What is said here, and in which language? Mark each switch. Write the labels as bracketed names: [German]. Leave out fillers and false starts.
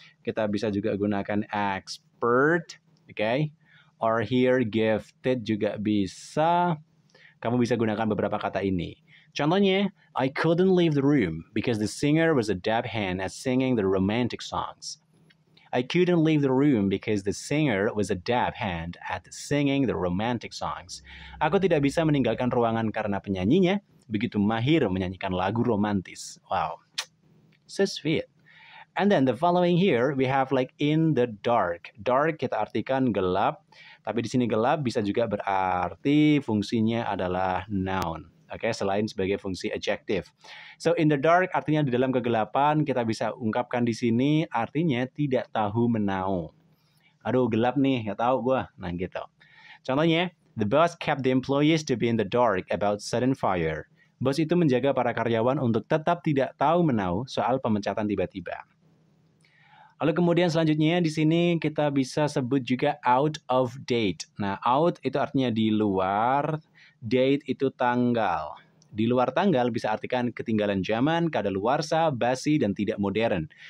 [Indonesian] Kita bisa juga gunakan expert, okay? Or here gifted juga bisa. Kamu bisa gunakan beberapa kata ini. Contohnya, [English] I couldn't leave the room because the singer was a dab hand at singing the romantic songs. I couldn't leave the room because the singer was a dab hand at singing the romantic songs. [Indonesian] Aku tidak bisa meninggalkan ruangan karena penyanyinya begitu mahir menyanyikan lagu romantis. [English] Wow, so sweet. And then the following here we have like in the dark. [Indonesian] Dark kita artikan gelap, tapi di sini gelap bisa juga berarti fungsinya adalah noun. Oke, selain sebagai fungsi adjective. So in the dark artinya di dalam kegelapan, kita bisa ungkapkan di sini artinya tidak tahu menau. Aduh, gelap nih, nggak tahu gue. Nah gitu. [English] Contohnya, the boss kept the employees to be in the dark about sudden fire. [Indonesian] Bos itu menjaga para karyawan untuk tetap tidak tahu menau soal pemecatan tiba-tiba. Lalu kemudian selanjutnya di sini kita bisa sebut juga out of date. Nah, out itu artinya di luar. Date itu tanggal. Di luar tanggal bisa artikan ketinggalan zaman, kadaluarsa, basi, dan tidak modern.